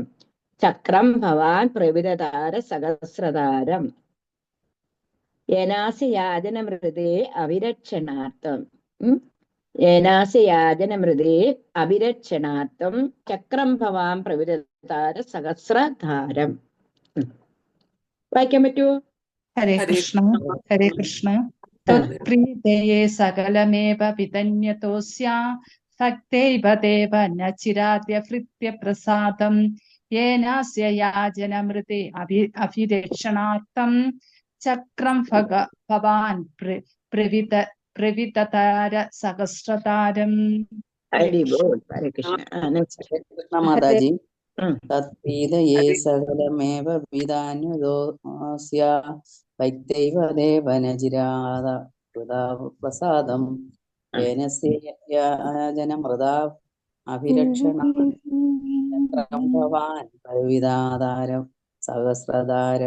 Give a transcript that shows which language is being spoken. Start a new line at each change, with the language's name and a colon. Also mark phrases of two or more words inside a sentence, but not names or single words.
Sanskrit: ചക്രം ഭവാൻ പ്രവിദതാര സഹസ്രധാരം യേനാസ്യ യാതനമൃതേ അഭിരക്ഷണാർത്ഥം യേനാസയാജനമൃതേ അഭിരക്ഷണാർത്ഥം ചക്രം ഭവാൻ പ്രവിദതാര സഹസ്രധാരം.
Malayalam: വായിക്കാൻ പറ്റുമോ?
Sanskrit: ഹരേ കൃഷ്ണ. ഹരേ കൃഷ്ണ. ത്വത്പ്രീതയേ സകലമേവ വിദന്യതോസ്യ ഭക്തൈവ ദേവ നചിരാദ്യ ഭൃത്യ പ്രസാദം येनास्य याजनमृते अभिरक्षणार्थं चक्रं भवान् प्रविततार सहस्रतारम्। ഹരി ബോൾ. ഹരേ കൃഷ്ണ. നെക്സ്റ്റ്. ഹരേ കൃഷ്ണ മാതാജി. ഉം. തത്പീതയേ സകലമേവ വിദാന്യുദോസ്യ വൈത്തൈവ ദേവനജിരാത പ്രസാദം യേനസ്യജനമൃതാ അഭിരക്ഷണം ഭവാൻ പ്രവിദാതാരം സഹസ്രധാരം.